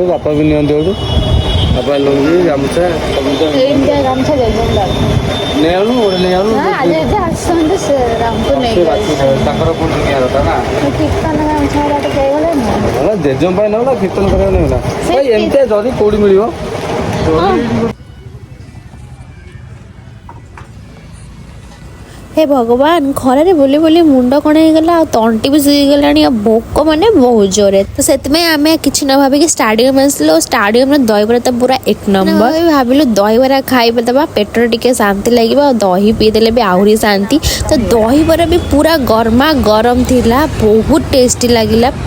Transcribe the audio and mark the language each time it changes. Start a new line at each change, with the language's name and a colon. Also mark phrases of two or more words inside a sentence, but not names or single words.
Odia: ଫଟୋ ବି ନିଅନ୍ତି ଗୋଟେ ବାପା ଲୁଙ୍ଗି ଗାମୁଛା ସବୁ ତ ଏମିତିଆ ଗାମୁଛା ଦେଇଛନ୍ତି ନେଇ ଆଣୁ ଗୋଟେ ନେଇ ଆଣୁ ଆଜି ଏଠି ଆସୁଛନ୍ତି ସେ ଆମକୁ ନେଇକି ତାଙ୍କର ପୁଣି କିଣିବା କଥା ନା କୀର୍ତ୍ତନ ଗାମୁଛା ଗୁଡ଼ା ଟିକେ ହେଇଗଲେ ହେଲା ଜେଜେଙ୍କ ପାଇଁ ନେଉ ନା କୀର୍ତ୍ତନ କରିବାକୁ ନେଉ ନା ଭାଇ ଏମିତିଆ ଯଦି କୋଉଠି ମିଳିବ ହେ ଭଗବାନ ଖରାରେ ବୁଲି ବୁଲି ମୁଣ୍ଡ କଣ ହେଇଗଲା ଆଉ ତଣ୍ଟି ବି ସିଗଲାଣି ଆଉ ଭୋକ ମାନେ ବହୁତ ଜୋରେ ତ ସେଥିପାଇଁ ଆମେ କିଛି ନ ଭାବିକି ଷ୍ଟାଡିୟମ ଆସିଲୁ ଷ୍ଟାଡିୟମରେ ଦହିବରା ତ ପୁରା ଏକ ନମ୍ବର ଭାବିଲୁ ଦହିବରା ଖାଇବା ଦେବା ପେଟରେ ଟିକେ ଶାନ୍ତି ଲାଗିବ ଆଉ ଦହି ପିଇଦେଲେ ବି ଆହୁରି ଶାନ୍ତି ତ ଦହିବରା ବି ପୁରା ଗରମା ଗରମ ଥିଲା ବହୁତ ଟେଷ୍ଟି ଲାଗିଲା